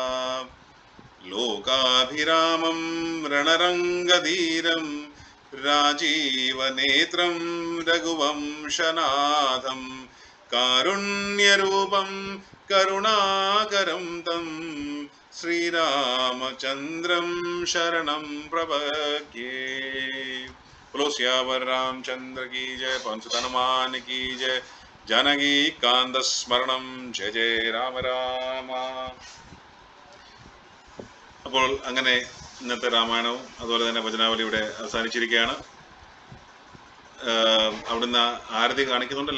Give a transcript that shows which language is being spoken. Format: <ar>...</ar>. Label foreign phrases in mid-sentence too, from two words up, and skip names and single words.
<sa>ലോകാഭിരാമം രണരംഗധീരം രാജീവനേത്രം രഘുവംശനാഥം കാരുണ്യരൂപം കരുണാകരം തം ശ്രീരാമചന്ദ്രം ശരണം പ്രപദ്യേ.</sa> <hi>बोलो सियावर रामचंद्र की जय. पवन सुत हनुमान की जय. जानकी कांत स्मरणम. जय जय രാമ രാമ.</hi> <ml>അപ്പോൾ അങ്ങനെ ഇന്നത്തെ രാമായണവും അതുപോലെ തന്നെ ഭജനാവലി ഇവിടെ അവസാനിച്ചിരിക്കുകയാണ്. അവിടുന്ന് ആരതി കാണിക്കുന്നുണ്ട്.</ml>